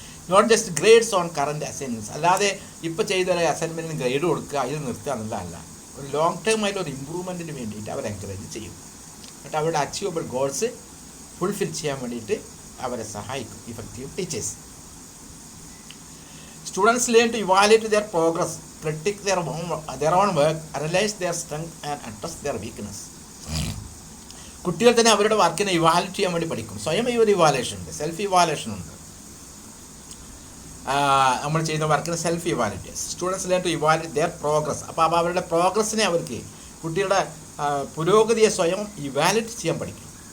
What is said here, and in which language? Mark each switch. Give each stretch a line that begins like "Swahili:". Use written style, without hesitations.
English: not just grades on current assignments,
Malayalam: അല്ലാതെ ഇപ്പോൾ ചെയ്ത അസൈൻമെൻറ്റിന് ഗ്രേഡ് കൊടുക്കുക, ഇത് നിർത്തുക എന്നുള്ളതല്ല. ഒരു ലോങ് ടേം ആയിട്ട് ഒരു ഇമ്പ്രൂവ്മെൻറ്റിന് വേണ്ടിയിട്ട് അവർ എൻകറേജ് ചെയ്യും. എന്നിട്ട് അവരുടെ അച്ചീവബിൾ ഗോൾസ് ഫുൾഫിൽ ചെയ്യാൻ വേണ്ടിയിട്ട് അവരെ സഹായിക്കും effective teachers.
English: Students learn to evaluate their progress, critique their own work, analyze their strength and address their weakness.
Malayalam: കുട്ടികൾ തന്നെ അവരുടെ വർക്കിനെ ഇവാലുവേറ്റ് ചെയ്യാൻ വേണ്ടി പഠിക്കും. സ്വയം ഒരു ഇവാലുവേഷൻ ഉണ്ട്, സെൽഫ് ഇവാലുവേഷൻ ഉണ്ട്. നമ്മൾ ചെയ്യുന്ന വർക്കിന്
English: Self evaluate. Students learn to evaluate their progress.
Malayalam: അപ്പോൾ അവരുടെ പ്രോഗ്രസ്സിനെ അവർക്ക്, കുട്ടികളുടെ പുരോഗതിയെ സ്വയം ഇവാലുവേറ്റ് ചെയ്യാൻ പഠിക്കും.